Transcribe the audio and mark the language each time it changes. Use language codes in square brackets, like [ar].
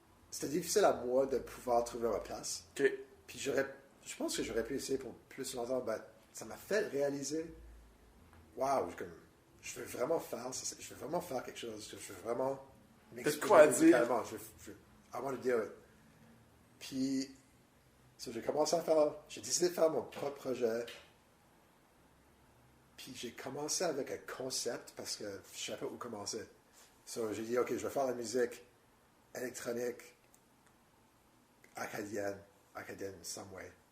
[fr] C'était difficile à moi de pouvoir trouver ma place. OK. Puis je pense que j'aurais pu essayer pour plus longtemps, mais ça m'a fait réaliser, wow, je veux vraiment faire ça, je veux vraiment faire quelque chose, je veux vraiment quoi dire? musicalement, [en] I want to do it. [fr] Puis, j'ai décidé de faire mon propre projet. Puis j'ai commencé avec un concept parce que je ne savais pas où commencer. So, j'ai dit, OK, je vais faire la musique électronique acadienne [en] in some way.